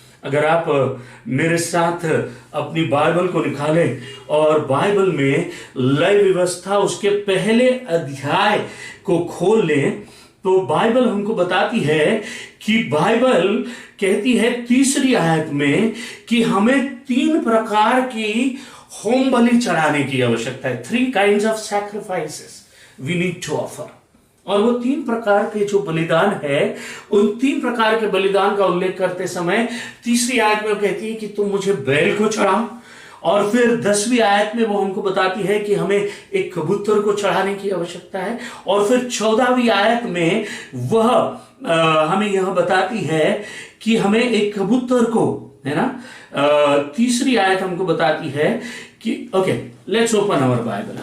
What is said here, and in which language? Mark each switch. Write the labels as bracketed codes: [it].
[hi] अगर आप मेरे साथ अपनी बाइबल को निकालें और बाइबल में लय व्यवस्था उसके पहले अध्याय को खोल लें, तो बाइबल हमको बताती है कि बाइबल कहती है 3री आयत में कि हमें 3 प्रकार की होम बलि चढ़ाने की आवश्यकता है। [en] 3 kinds of sacrifices we need to offer। [hi] और वो 3 प्रकार के जो बलिदान है, उन 3 प्रकार के बलिदान का उल्लेख करते समय 3री आयत में कहती है कि तुम मुझे बैल को चढ़ाओ, और फिर 10वीं आयत में वो हमको बताती है कि हमें एक कबूतर को चढ़ाने की आवश्यकता है, और फिर 14वीं आयत में वह हमें यह बताती है कि हमें एक कबूतर को, है ना, 3री आयत हमको बताती है कि [en] Okay, let's open our Bible.